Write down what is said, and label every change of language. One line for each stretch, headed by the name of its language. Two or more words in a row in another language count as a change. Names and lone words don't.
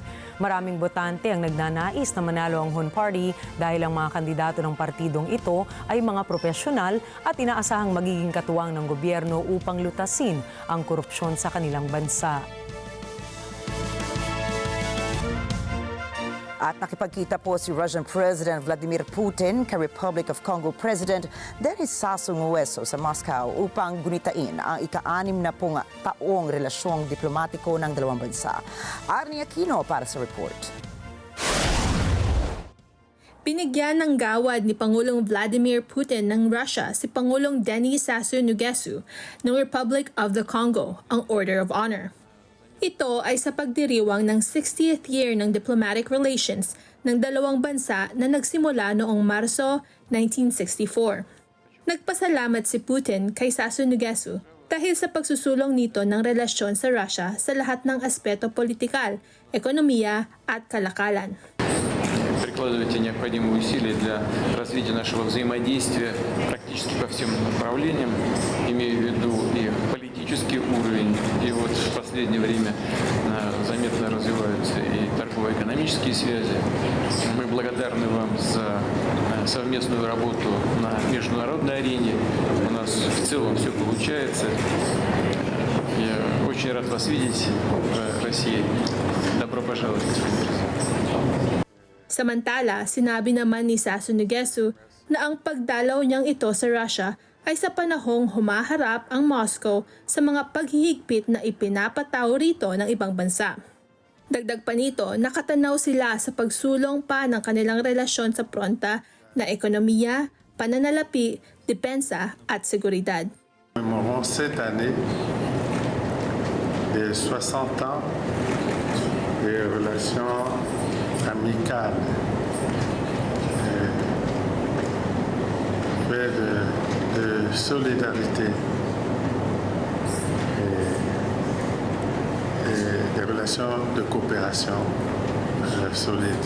Filipino: Maraming botante ang nagnanais na manalo ang Hun Party dahil ang mga kandidato ng partidong ito ay mga profesional at inaasahang magiging katuwang ng gobyerno upang lutasin ang korupsyon sa kanilang bansa. At nakipagkita po si
English: Russian President
Filipino: Vladimir Putin kay Republic of Congo President Denis Sassou Nguesso sa Moscow upang gunitain ang ika-6 na taong relasyong diplomatiko ng dalawang bansa. Arnie Aquino para sa report. Binigyan ng gawad ni Pangulong Vladimir Putin ng Russia si Pangulong Denis Sassou Nguesso ng Republic of the Congo ang Order of Honor. Ito ay sa pagdiriwang ng
English: 60th year
Filipino: ng
English: diplomatic relations
Filipino: ng dalawang bansa na nagsimula noong Marso 1964. Nagpasalamat si Putin kay Sassou Nguesso dahil sa pagsusulong nito ng relasyon sa Russia sa lahat ng aspeto politikal, ekonomiya at kalakalan.
Russian: Прикладываете необходимые усилия для развития нашего взаимодействия практически по всем направлениям, имею в виду и политический уровень, и вот в последнее время заметно развиваются и торгово-экономические связи. Мы благодарны вам за совместную работу на международной арене. У нас в целом все получается. Я очень рад вас видеть в России. Добро пожаловать, господин президент.
Filipino: Samantala, sinabi naman ni Sassou Nguesso na ang pagdalaw niyang ito sa Russia ay sa panahong humaharap ang Moscow sa mga paghihigpit na ipinapatao rito ng ibang bansa. Dagdag pa nito, nakatanaw sila sa pagsulong pa ng kanilang relasyon sa fronta na ekonomiya, pananalapi, depensa at seguridad.
French: Nous cette année les 60 ans des relations amicales fait de solidarité et des relations de coopération solides.